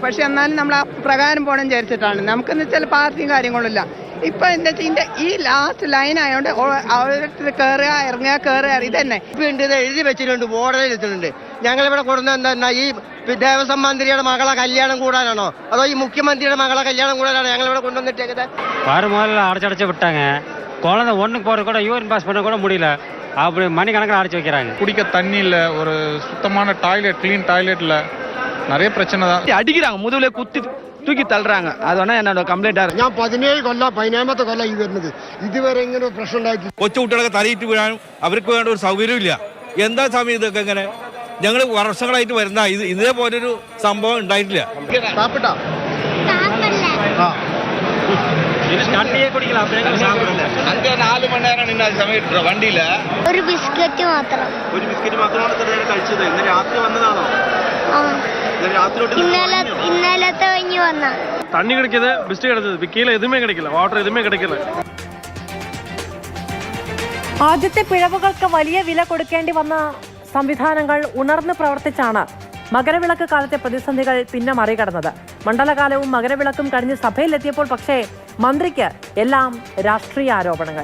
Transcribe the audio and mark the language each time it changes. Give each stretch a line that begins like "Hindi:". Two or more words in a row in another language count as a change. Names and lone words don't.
Malayalam: പക്ഷെ എന്നാലും നമ്മൾ ആ പ്രകാരം പോകണം വിചാരിച്ചിട്ടാണ്. നമുക്കെന്ന് വെച്ചാൽ പാർട്ടിയും കാര്യങ്ങളില്ല. ഇപ്പൊ എന്താ വെച്ചാൽ ഈ
English: last line
Malayalam: ആയതുകൊണ്ട് ഓരോരുത്തർ കയറുക ഇറങ്ങുക ഇത് തന്നെ ഇത് എഴുതി വെച്ചിട്ടുണ്ട്, ബോർഡിൽ വെച്ചിട്ടുണ്ട്. ഞങ്ങളിവിടെ കൊടുക്കുന്ന എന്താ ഈ ദേവസ്വം മന്ത്രിയുടെ മകളെ കല്യാണം കൂടാനാണോ അതോ ഈ മുഖ്യമന്ത്രിയുടെ മകളെ കല്യാണം കൂടാനാണോ ഞങ്ങളിവിടെ കൊണ്ടുവന്നിട്ടേക്കുന്നത്?
Tamil: முதல்ல அடைச்சடைச்சு விட்டாங்க. குழந்தை ஒன்றுக்கு போகிறது கூட
English: urine pass
Tamil: பண்ண கூட முடியல. அப்படி மணிக்கணக்கில் அடைச்சி வைக்கிறாங்க. குடிக்க தண்ணி இல்லை, ஒரு சுத்தமான டாய்லெட்,
English: clean toilet
Tamil: இல்லை, நிறைய பிரச்சனை தான். அடிக்கிறாங்க, முதுகுல குத்தி தூக்கி தள்ளுறாங்க. அது வேணா என்னோட
Malayalam: കംപ്ലൈന്റ് ആണ്. ഞാൻ 17 കൊല്ലം 15ാമത്തെ കൊല്ലം ഈ വരുന്നത്. ഇതുവരെ ഇങ്ങനെ പ്രശ്നം ഉണ്ടായിട്ട് കൊച്ചുകുട്ടികളൊക്കെ തലയിട്ട് വീഴാനും അവർക്ക് വേണ്ട ഒരു സൗകര്യമില്ല. എന്താ സമയം ഇതൊക്കെ ഇങ്ങനെ? ഞങ്ങൾ വർഷങ്ങളായിട്ട് വരുന്ന ഇതേപോലൊരു സംഭവം ഉണ്ടായിട്ടില്ല. ഒരു ബിസ്ക്കറ്റ് മാത്രമാണ് കഴിച്ചത്. ഇന്ന് രാത്രി വന്നതാണോ? ഇന്നലത്തെ കഴിഞ്ഞ് വന്ന
Tamil: தண்ணி கிடைக்குது, பிஸ்கட் கிடைச்சது, கீழே எதுவுமே கிடைக்கல, வாட்டர் எதுவுமே கிடைக்கல.
Malayalam: ആദ്യത്തെ പിഴവുകൾക്ക് വലിയ വില കൊടുക്കേണ്ടി വന്ന സംവിധാനങ്ങൾ ഉണർന്ന് പ്രവർത്തിച്ചാണ് മകരവിളക്ക് കാലത്തെ പ്രതിസന്ധികൾ പിന്നെ മറികടന്നത്. മണ്ഡലകാലവും മകരവിളക്കും കഴിഞ്ഞ് സഭയിലെത്തിയപ്പോൾ പക്ഷേ മന്ത്രിക്ക് എല്ലാം രാഷ്ട്രീയ ആരോപണങ്ങൾ.